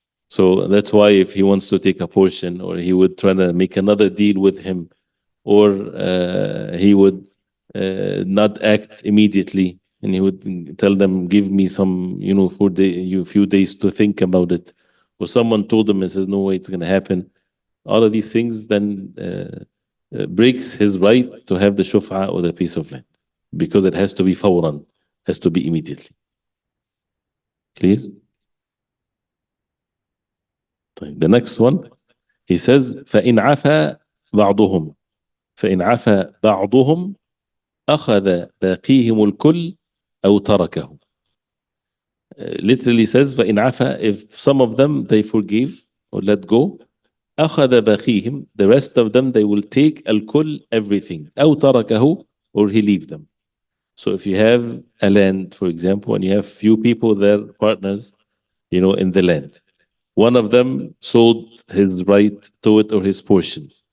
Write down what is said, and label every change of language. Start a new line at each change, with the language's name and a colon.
English: So that's why if he wants to take a portion, or he would try to make another deal with him, or he would not act immediately, and he would tell them, give me some, for a few days to think about it, or someone told him and says, no way it's going to happen. All of these things then breaks his right to have the shuf'a or the piece of land, because it has to be fawran, has to be immediately. Clear? The next one, he says,
Arabic: فَإِنْ عَفَى بَعْضُهُمْ فَإِنْ عَفَى بَعْضُهُمْ أَخَذَ بَاقِيهِمُ الْكُلِّ أَوْ تَرَكَهُ.
English: Literally says,
Arabic: فَإِنْ عَفَى,
English: if some of them they forgive or let go,
Arabic: أَخَذَ بَاقِيهِمْ,
English: the rest of them they will take الْكُلِّ, everything,
Arabic: أَوْ تَرَكَهُ,
English: or he leave them. So if you have a land, for example, and you have few people there, partners, in the land, one of them sold his right to it or his portion.